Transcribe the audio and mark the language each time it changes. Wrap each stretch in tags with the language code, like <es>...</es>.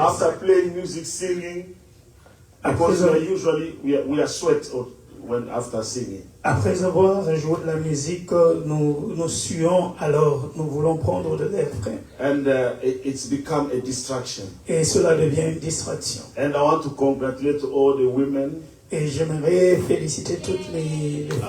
<en>after playing music, singing, because we are usually we are sweat when after singing.</en> <fr>Après avoir joué de la musique, nous suons, alors nous voulons prendre de l'air frais.</fr> <en>And it's become a distraction.</en> <fr>Et cela devient une distraction.</fr> <en>And I want to congratulate all the women.</en> <fr>Et j'aimerais féliciter toutes les femmes.</fr>